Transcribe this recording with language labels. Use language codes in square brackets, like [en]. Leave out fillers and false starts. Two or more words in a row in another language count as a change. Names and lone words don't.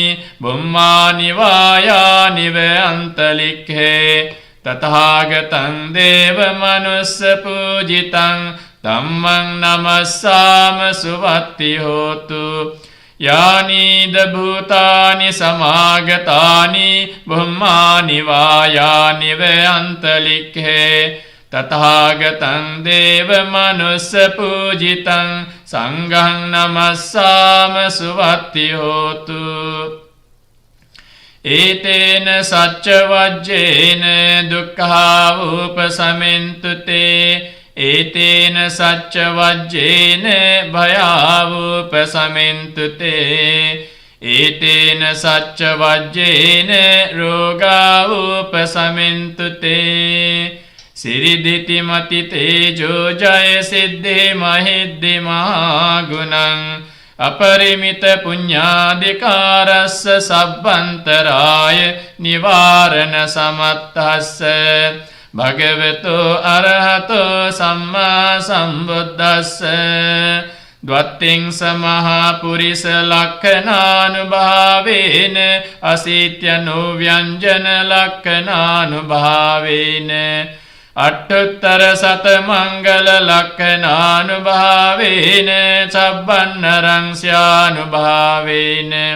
[pi] බුම්මානි වායානි වයන්තලික්ඛේ තථාගතං දේව මනුස්ස පූජිතං ධම්මං නමස්සාම සුවති හෝතු යානීද භූතානි සමාගතානි බුම්මානි වායානි වයන්තලික්ඛේ තථාගතං දේව මනුස්ස පූජිතං සංඝං නමස්සාම සුවති හෝතු ඒතේන සච්ච වජ්ජේන දුක්ඛා උපසමෙන්තු තේ ඒතේන සච්ච වජ්ජේන භයාවුපසමෙන්තු තේ ඒතේන සච්ච වජ්ජේන රෝගාවුපසමෙන්තු තේ සිරිදිති මති තේජෝ ජය සිද්ධි මහිද්දි මහා ගුණං අපරිමිත පුඤ්ඤාදිකාරස්ස සබ්බන්තරාය නිවාරණ සමත්තස්ස භගවතෝ අරහතෝ සම්මා සම්බුද්දස්ස ද්වත්තිං සමහා පුරිස ලක්ඛනානුභාවේන අසීත්‍යනෝ ව්‍යංජන ලක්ඛනානුභාවේන අට්ඨුත්තර සත මංගල ලක්ඛනානුභාවේන සබ්බන්නරං ස්යානුභාවේන